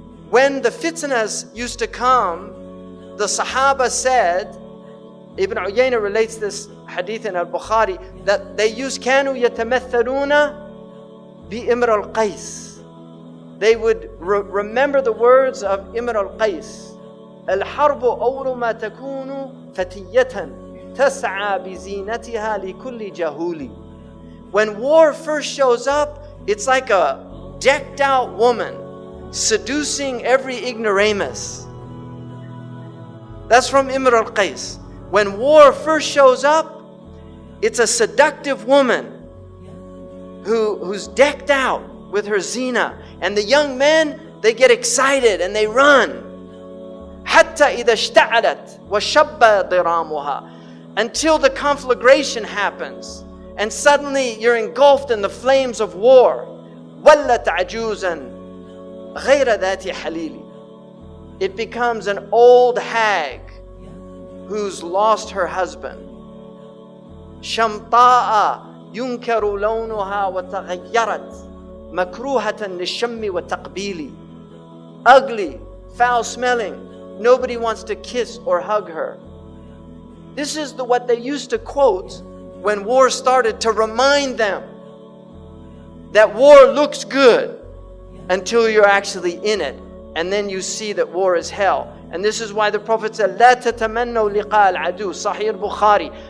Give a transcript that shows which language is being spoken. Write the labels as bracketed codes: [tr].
[en] When the fitnas used to come, the Sahaba said, Ibn Uyayna relates this hadith in al-Bukhari, that they used [ar] كانوا يتمثلون بإمر القيس. [en] They would remember the words of Imr al-Qais. [ar] الحرب أول ما تكون فتية تسعى بزينتها لكل جهول. [en] When war first shows up, it's like a decked out woman seducing every ignoramus. That's from Imr al-Qais. When war first shows up, it's a seductive woman who's decked out with her zina. And the young men, they get excited and they run. [ar] حتى إذا اشتعلت وشب ضرامها. [en] Until the conflagration happens. And suddenly you're engulfed in the flames of war. [ar] ولت عجوزا غير ذات حليل. [en] It becomes an old hag who's lost her husband. [ar] شمطاء ينكر لونها وتغيرت مكروهة للشم والتقبيل. [en] Ugly, foul smelling. Nobody wants to kiss or hug her. This is what they used to quote when war started, to remind them that war looks good until you're actually in it. And then you see that war is hell. And this is why the Prophet said, [ar] لا تتمنوا لقاء العدو. [en] Sahih al-Bukhari.